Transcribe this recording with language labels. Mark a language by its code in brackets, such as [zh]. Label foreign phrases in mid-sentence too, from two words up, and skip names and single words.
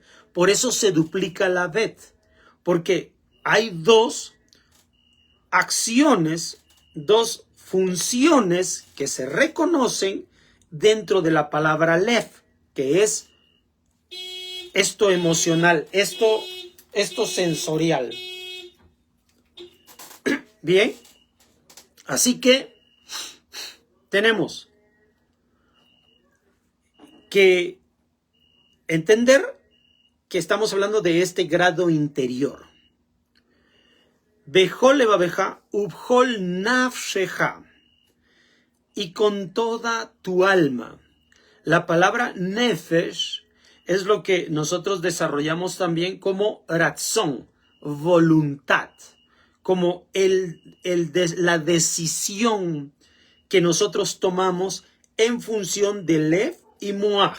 [es] Por eso se duplica la bet. Porque hay dos acciones, dos funciones que se reconocen dentro de la palabra lev, que es esto emocional, esto sensorial. Bien, así que tenemos que entender que estamos hablando de este grado interior. [he] בכל לבבך, ובכל נפשך. [es] Y con toda tu alma. La palabra nefesh es lo que nosotros desarrollamos también como ratzón, voluntad, como la decisión que nosotros tomamos en función de lev y moach.